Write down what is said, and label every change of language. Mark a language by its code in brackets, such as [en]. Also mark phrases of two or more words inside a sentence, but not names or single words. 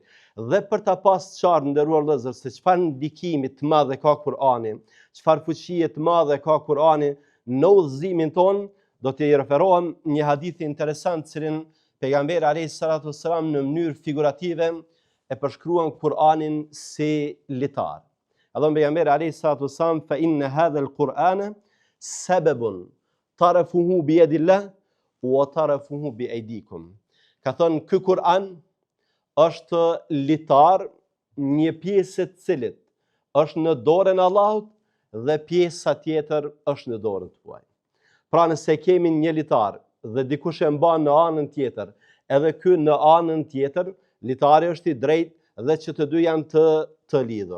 [sq] Dhe për ta pas qartë, nderuar vëllezër, se çfarë ndikimi të madh ka Kur'ani, çfarë fuqie të madhe ka Kur'ani në udhëzimin tonë, do t'i referohem një hadith interesant, cilin pejgamberi [ar] عليه الصلاة والسلام [sq] në mënyrë figurative e përshkruan Kur'anin si litar. Edhe pejgamberi [ar] عليه الصلاة والسلام فإن هذا القرآن سبب طرفه بيد الله وطرفه بأيديكم. [sq] Ka thënë, ky Kur'an është litar, një pjesë e cilit është në dorën e Allahut dhe pjesa tjetër është në dorën tuaj. Pra nëse kemi një litar dhe dikush e mban në anën tjetër, edhe ky në anën tjetër, litari është i drejtë dhe që të dy janë të lidhur.